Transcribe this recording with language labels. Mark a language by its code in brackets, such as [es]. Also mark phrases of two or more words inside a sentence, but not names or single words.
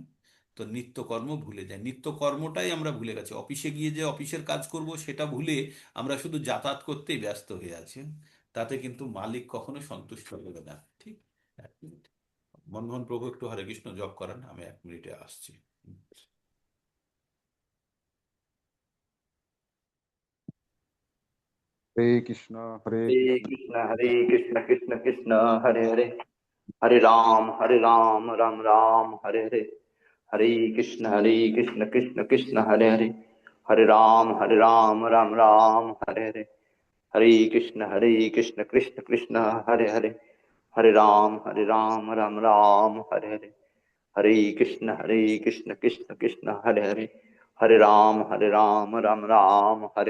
[bn] তো নিত্যকর্ম ভুলে যাই, নিত্যকর্মটাই আমরা ভুলে গেছি। অফিসে গিয়ে যে অফিসের কাজ করব সেটা ভুলে আমরা শুধু যাতায়াত করতেই ব্যস্ত হয়ে আছি। তাতে কিন্তু মালিক কখনো সন্তুষ্ট হবে না। ঠিক। এক মিনিট। মনমোহন প্রভু একটু হরে কৃষ্ণ জপ করান, আমি 1 মিনিটে আসছি। [sa] हरे कृष्ण कृष्ण कृष्ण हरे हरे, हरे राम राम राम हरे हरे कृष्ण कृष्ण कृष्ण हरे हरे राम राम हरे कृष्ण कृष्ण कृष्ण हरे राम राम राम हरे कृष्ण कृष्ण कृष्ण हरे राम राम